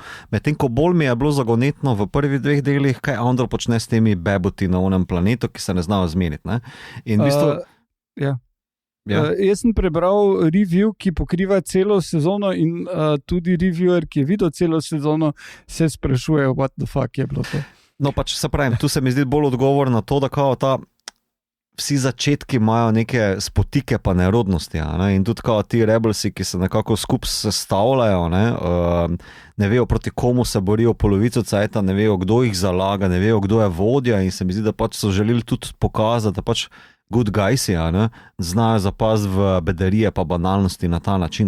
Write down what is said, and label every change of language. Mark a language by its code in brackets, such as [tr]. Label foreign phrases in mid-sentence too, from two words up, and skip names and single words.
[sl] Medtem ko bolj mi je bilo zagonetno v prvih 2 delih, kaj Andor počne s temi beboti na onem planetu, ki se ne znajo zmeniti. Ne? In v bistvu... Jaz sem prebral review, ki pokriva celo sezono in tudi reviewer, ki je videl celo sezono, se sprašuje, [en] what the fuck [sl] je bilo to. No pač se pravim, tu se mi zdi bolj odgovor na to, da kao vsi začetki imajo neke spotike pa nerodnosti. Ne? In tudi kao ti rebelsi, ki se nekako skupaj sestavljajo, ne vejo proti komu se borijo polovico cajta, ne vejo kdo jih zalaga, ne vejo kdo je vodja in se mi zdi, da pač so želeli tudi pokazati, da pač [en] good guysi, [sl] znajo zapaziti v bedarije pa banalnosti na ta način.